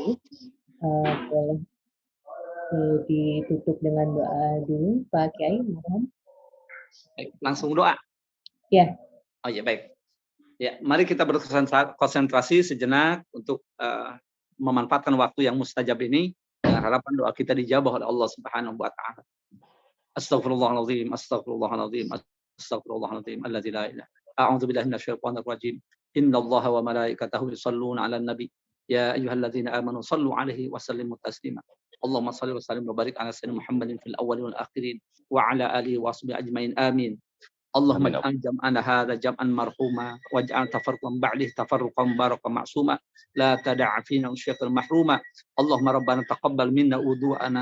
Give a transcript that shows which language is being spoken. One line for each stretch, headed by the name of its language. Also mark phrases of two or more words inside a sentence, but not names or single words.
Indonesian: Boleh ditutup dengan doa dulu, Pak Kiai, mohon. Baik, langsung doa. Ya. Oh ya, baik. Ya, mari kita berkonsentrasi sejenak untuk memanfaatkan waktu yang mustajab ini dengan harapan doa kita dijabah oleh Allah
Arabic: سبحانه وتعالى. أستغفر الله العظيم، أستغفر الله العظيم، أستغفر الله العظيم، الذي لا إله. أعوذ بالله من الشيطان الرجيم. إن الله وملائكته يصلون على النبي. يا أيها الذين آمنوا صلوا عليه وسلموا تسليما. اللهم صل وسلم وبارك على سيدنا محمد في الأولين والآخرين وعلى آله وصحبه أجمعين. Amin. اللهم آمين. اجعل جمعنا هذا جمعا مرحوما واجعل تفرقا بعده تفرقا مباركا معصوما لا تدع فينا شيئا محروما اللهم ربنا تقبل منا وضوءنا